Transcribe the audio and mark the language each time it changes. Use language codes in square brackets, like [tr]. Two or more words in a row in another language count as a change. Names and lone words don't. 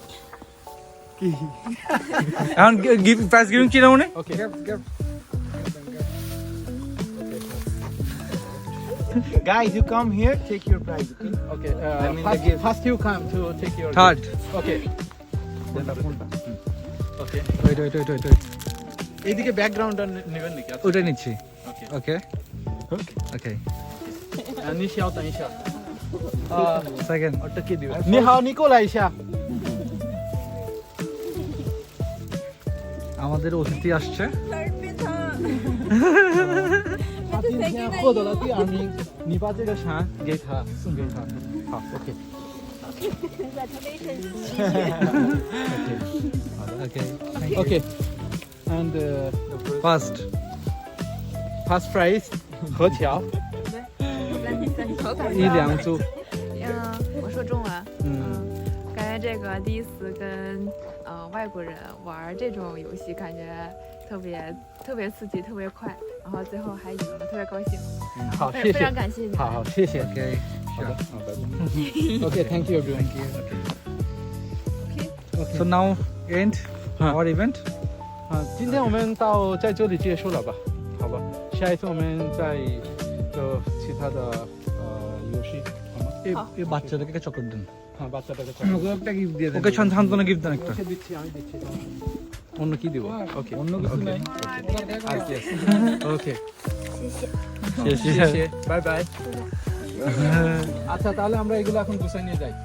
[en] And give prize giving ceremony. Okay. Guys, you come here, take your prize, okay? Okay. mean the gift. First you come to take your. Third. gift. Okay. Okay. Wait. [bn] এইদিকে ব্যাকগ্রাউন্ডটা নেবেন নাকি? ওটা নিচ্ছি। [en] Okay. Okay. [zh] 你稍等一下。 [en] Second. [zh] 你好，你过来一下。 [bn] আমাদের অতিথি আসছে। [zh] 他今天获得了第2名，你把这个伞给他，送给他。好 ，OK。 [en] Okay. Okay. And First. first prize [zh] 何桥。一两组。我说中文。感觉这个第一次跟外国人玩这种游戏，感觉特别刺激，特别快，然后最后还赢了，特别高兴。好，谢谢。非常感谢你。好，谢谢。 [en] Okay. 好的。Okay, thank you everyone. So now end our event. [zh] 今天我们在这里结束了吧？好吧，下一次我们再做其他的游戏，好吗？ [bn] এই বাচ্চাটাকে একটা চকলেট দেন। হ্যাঁ, বাচ্চাটাকে ওকে একটা গিফট দিয়ে দেন। ওকে সান্ত্বনা গিফট দেন একটা। আমি দিচ্ছি। অন্য কি দেবো? ওকে, অন্য কিছু নাই। আর কি আছে? ওকে, শেষ। বাই বাই। আচ্ছা, তাহলে আমরা এগুলো এখন গুছাই নিয়ে যাই।